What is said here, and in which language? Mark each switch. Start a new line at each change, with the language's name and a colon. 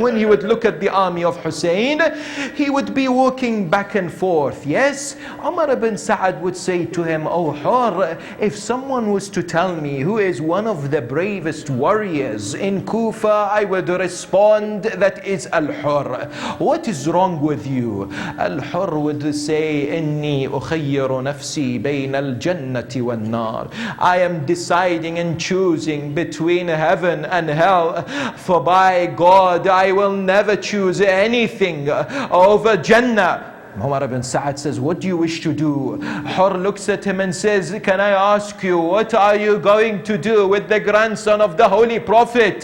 English: When he would look at the army of Hussein, he would be walking back and forth. Yes, Umar ibn Sa'ad would say to him, oh Hurr, if someone was to tell me who is one of the bravest warriors in Kufa, I would respond, husband that is al-hur. What is wrong with you? Al-hur would say,
Arabic: إني أخير نفسي بين الجنة والنار.
English: I am deciding and choosing between heaven and hell. For by God, I will never choose anything over Jannah. Umar ibn Sa'ad says, what do you wish to do? Hur looks at him and says, can I ask you, what are you going to do with the grandson of the Holy Prophet?